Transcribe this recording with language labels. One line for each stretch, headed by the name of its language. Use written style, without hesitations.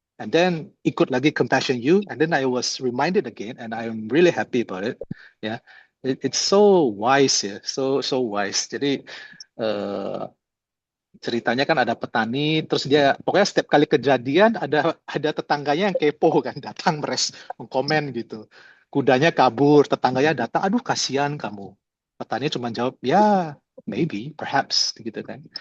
English: And then
Indonesian: ikut lagi
English: Compassion U, and then I was reminded again, and I'm really happy about it. Yeah, it's so wise ya, so wise.
Indonesian: Jadi ceritanya kan ada petani, terus dia pokoknya setiap kali kejadian ada tetangganya yang kepo kan, datang mengkomen gitu. Kudanya kabur, tetangganya datang, aduh kasihan kamu. Petani cuma jawab, ya
English: maybe, perhaps
Indonesian: gitu kan.